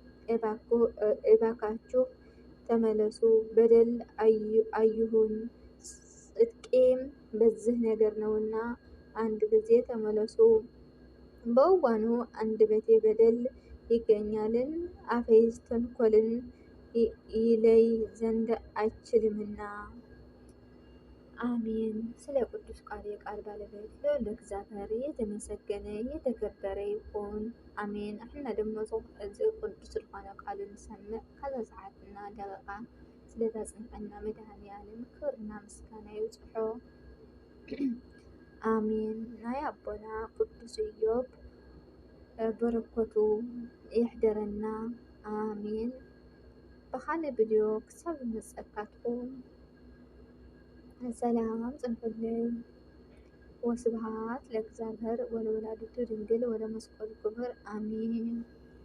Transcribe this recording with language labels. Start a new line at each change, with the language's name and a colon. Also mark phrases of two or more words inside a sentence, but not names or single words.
Amharic: እባካችሁ ተመለሱ፣ በደል አየሁኝ፣ ጽድቄም በዚህ ነገር ነውና አንድ ጊዜ ተመለሱ። በውኑ አንደበቴ በደል ይገኛልን? አፌስ ተንኰልን ይለይ ዘንድ አይችልምን?
Tigrinya: አሜን።
Amharic: ስለ ቅዱስ ቃል የቃል ባለቤት ልዑል እግዚአብሔር የተመሰገነ የተከበረ ይሁን።
Tigrinya: አሜን። እሕና ደሞ እዚ ቅዱስ ዝኾነ ቃሉ ንሰምዕ ከዛ ሰዓትና ደቂቃ ስለዘጽንሐና መድኃኔዓለም ክብርና ምስጋና ይብጽሖ። አሜን። ናይ አቦና ቅዱስ ኢዮብ በረከቱ ይሕደረና አሜን። ብካልእ ቪድዮ ክሳብ ዝመፀካትኩም ሰላም ጽንሑለይ።
Geez: ወስብሐት ለእግዚአብሔር ወለወላዲቱ ድንግል ወለመስቀሉ ክቡር አሜን።